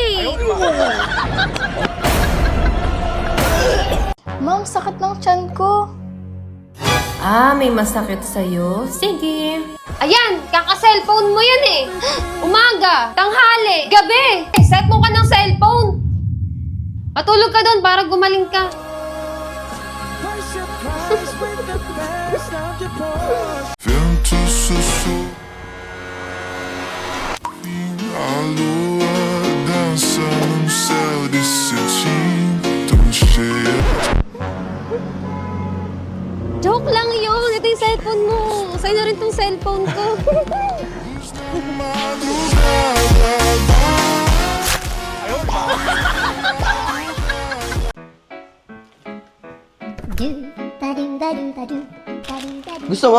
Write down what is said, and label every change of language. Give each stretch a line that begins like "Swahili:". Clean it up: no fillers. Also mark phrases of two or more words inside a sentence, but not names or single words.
Filipino: Ma'am, sakit ng tiyan ko. May masakit sa'yo? Sige. Ayan, kaka-cellphone mo yan eh. Umaga, tanghali, gabi. Set mo ka ng cellphone. Matulog ka doon para gumaling ka.
Portuguese: Vento sussurra, a lua dança no céu desse tão cheia.
Filipino: Joke lang yun. Ito yung cellphone mo. Sa'yo na rin tong cellphone ko. Gusto mo?